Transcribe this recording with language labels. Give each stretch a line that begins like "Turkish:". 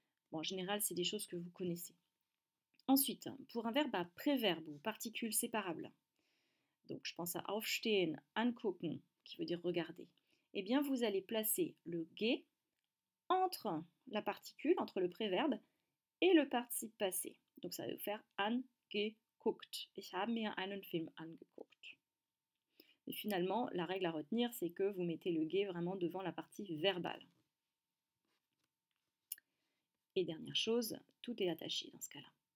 French: Bon, en général, c'est des choses que vous connaissez. Ensuite, pour un verbe à préverbe ou particule séparable, donc je pense à aufstehen, angucken, qui veut dire regarder, eh bien vous allez placer le ge entre la particule, entre le préverbe et le participe passé. Donc ça va vous faire angeguckt.
German: Ich habe mir einen Film angeguckt.
French: Et finalement, la règle à retenir, c'est que vous mettez le ge vraiment devant la partie verbale. Et dernière chose, tout est attaché dans ce cas-là.